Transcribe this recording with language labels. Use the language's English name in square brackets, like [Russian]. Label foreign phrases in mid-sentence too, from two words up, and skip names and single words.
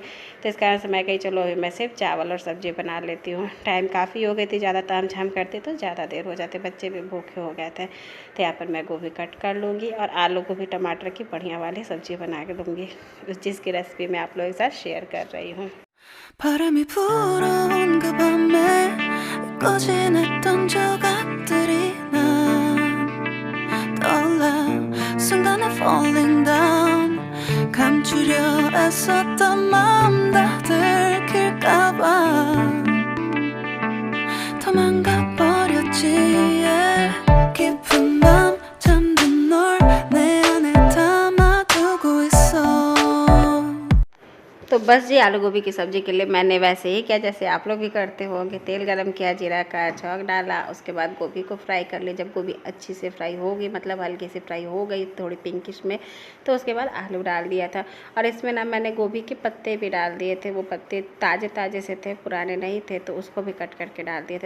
[Hindi] तो इस कारण से मैं कही चलो अभी मैं सिर्फ चावल और सब्जी बना लेती हूँ। टाइम काफ़ी हो गई थी, ज़्यादा ताम झाम करती तो ज़्यादा देर हो जाते, बच्चे भी भूखे हो गए थे। तो यहाँ पर मैं गोभी कट कर लूँगी और आलू गोभी टमाटर की बढ़िया वाली सब्जी बना के दूँगी, जिसकी रेसिपी मैं आप लोगों के साथ शेयर कर रही हूँ। [Korean] 바람이 불어온 그 밤에 꺼진했던 조각들이 난 떠올라 순간에 [English] falling down [Korean] 감추려 애썼던 마음 다 들킬까봐 도망가 버렸지 yeah. 깊은 밤 잠든 널 내 안에 담아두고 있어। [Hindi] तो बस जी आलू गोभी की सब्ज़ी के लिए मैंने वैसे ही किया जैसे आप लोग भी करते होंगे। तेल गरम किया, जीरा का छौंक डाला, उसके बाद गोभी को फ्राई कर ली। जब गोभी अच्छी से फ्राई होगी, मतलब हल्की सी फ्राई हो गई थोड़ी पिंकिश में, तो उसके बाद आलू डाल दिया था। और इसमें ना मैंने गोभी के पत्ते भी डाल दिए थे। वो पत्ते ताज़े ताज़े से थे, पुराने नहीं थे, तो उसको भी कट करके डाल दिए थे।